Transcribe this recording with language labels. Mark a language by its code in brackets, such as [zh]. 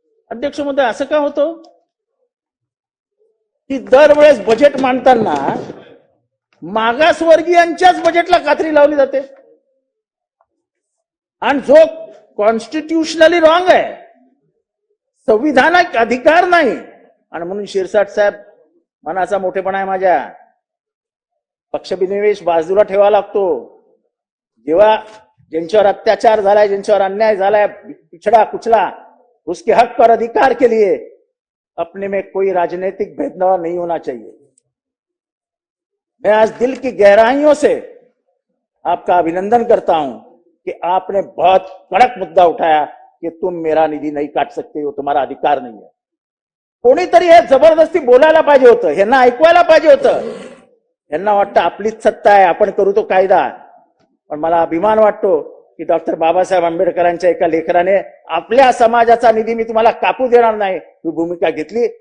[mr] अध्यक्ष महोदय, असं का होतं की दरवेळेस बजेट मांडताना मागासवर्गीयांच्याच बजेटला कात्री लावली जाते आणि जो कॉन्स्टिट्युशनली रॉंग आहे, संविधानिक अधिकार नाही. आणि म्हणून शिरसाट साहेब, मनाचा मोठेपणा आहे माझ्या, पक्षविनिवेश बाजूला ठेवावा लागतो. जेव्हा ज्यांच्यावर अत्याचार झालाय, ज्यांच्यावर अन्याय झालाय, [hi] पिछड़ा कुचला, उसके हक पर अधिकार के लिए अपने में कोई राजनीतिक भेदभाव नहीं होना चाहिए. मैं आज दिल की गहराइयों से आपका अभिनंदन करता हूं कि आपने बहुत कड़क मुद्दा उठाया कि तुम मेरा निधी नहीं काट सकते हो, तुम्हारा अधिकार नहीं है. [mr] कोणीतरी हे जबरदस्ती बोलायला पाहिजे होतं, ह्यांना ऐकवायला पाहिजे होतं. यांना वाटतं आपलीच सत्ता आहे, आपण करू तो कायदा. पण मला अभिमान वाटतो की डॉक्टर बाबासाहेब आंबेडकरांच्या एका लेखराने आपल्या समाजाचा निधी मी तुम्हाला कापू देणार नाही ही भूमिका घेतली.